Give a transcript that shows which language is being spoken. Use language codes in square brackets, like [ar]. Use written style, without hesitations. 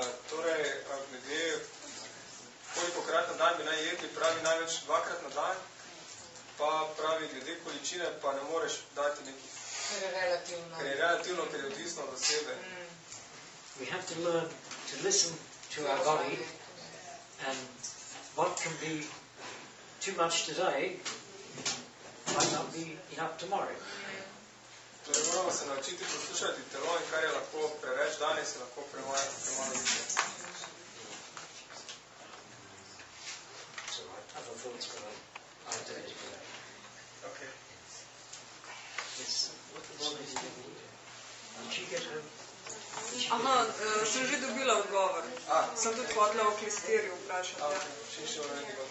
[sl] Torej, glede kolikokrat na dan bi naj jedli, pravi največ 2-krat na dan, pa pravi glede količine, pa ne moreš dati nekih. Ker je relativno, ker je odvisno od osebe. [en] We have to learn to listen to our body, and what can be too much today might not be enough tomorrow. [sl] Torej, moramo se naučiti poslušati telo, in kar je lahko preveč danes, je lahko premalo jutri. [en] So other thoughts, but I don't know. Okay. Yes. Did she get home? [sl] Aha, sem že dobila odgovor. Sem tudi hotela o klisterju vprašati.